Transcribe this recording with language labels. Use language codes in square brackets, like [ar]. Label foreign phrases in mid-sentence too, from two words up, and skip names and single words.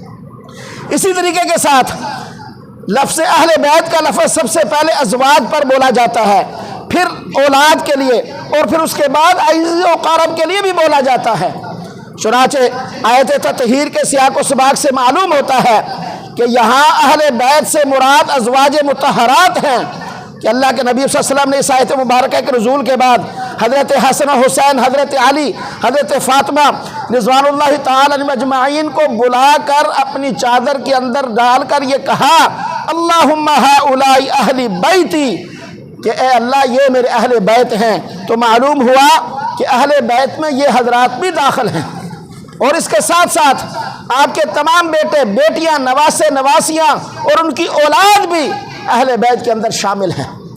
[ur] اسی طریقے کے ساتھ لفظ اہل بیت کا لفظ سب سے پہلے ازواج پر بولا جاتا ہے، پھر اولاد کے لیے اور پھر اس کے بعد عزیز و قریب کے لیے بھی بولا جاتا ہے. چنانچہ آیت تطہیر کے سیاق و سباق سے معلوم ہوتا ہے کہ یہاں اہل بیت سے مراد ازواج مطہرات ہیں کہ اللہ کے نبی [ar] صلى الله عليه وسلم [ur] نے اس آیت مبارک کے نزول کے بعد حضرت حسن حسین، حضرت علی، حضرت فاطمہ [ar] رضوان الله تعالى عليهم أجمعين [ur] کو بلا کر اپنی چادر کے اندر ڈال کر یہ کہا, [ar] اللهم هؤلاء أهل بيتي, [ur] کہ اے اللہ یہ میرے اہل بیت ہیں. تو معلوم ہوا کہ اہل بیت میں یہ حضرات بھی داخل ہیں اور اس کے ساتھ ساتھ آپ کے تمام بیٹے بیٹیاں، نواسے نواسیاں اور ان کی اولاد بھی اہل بیت کے اندر شامل ہیں.